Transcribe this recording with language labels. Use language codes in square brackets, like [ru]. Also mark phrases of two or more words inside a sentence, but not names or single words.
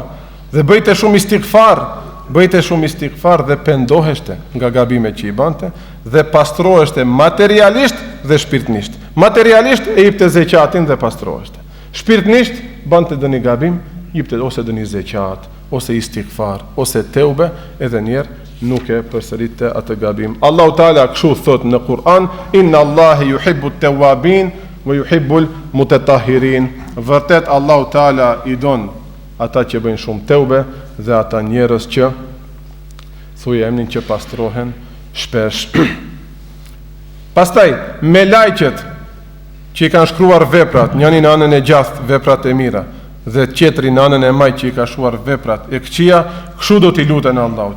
[sq] Dhe bëjte shumë istighfar dhe pendoheshte nga gabimet që i bante dhe pastroheshte materialisht dhe shpirtnisht. Materialisht e jepte zeqatin dhe pastroheshte. Shpirtnisht bante dëni gabim, jepte ose dëni zeqat, ose istighfar, ose teube, edhe njerë nuk e përsëritte atë gabim. Allahu Teala kështu thot në Kur'an, [ar] إن الله يحب التوابين ويحب المتطهرين. [sq] Vërtet Allahu Teala i don ata që bëjnë shumë teube dhe ata njerëz që thuje emnin që pastrohen shpesh. Pastaj me lajqet që i kanë shkruar veprat, njëri në anën e gjasht veprat e mira dhe tjetri në anën e majt që i ka shkruar veprat e këqija, kështu do t'i luten Allahut.